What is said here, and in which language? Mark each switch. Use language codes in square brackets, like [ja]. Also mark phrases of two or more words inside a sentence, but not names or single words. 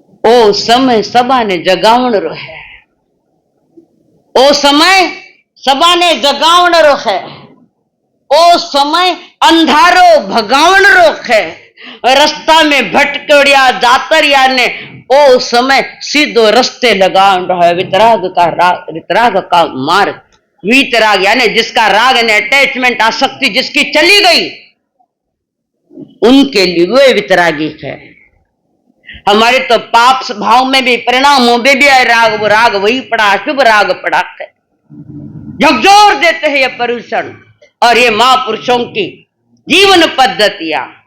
[mwr] ओ समय सबाने जगावण है, ओ समय सबाने जगावण है, ओ समय अंधारो भगावण है, रस्ता में भटकड़िया जातरिया ने ओ समय सीधो रस्ते लगावण रहो है। [hi] वितराग का मार्ग, वीतराग यानी जिसका राग ने अटैचमेंट आसक्ति जिसकी चली गई, उनके लिए वे वितरागी है। हमारे तो पाप भाव में भी परिणामों में भी राग, वो राग वही पड़ा, शुभ राग पड़ा है, झकझोर देते हैं ये परुषण और ये महापुरुषों की जीवन पद्धतियां।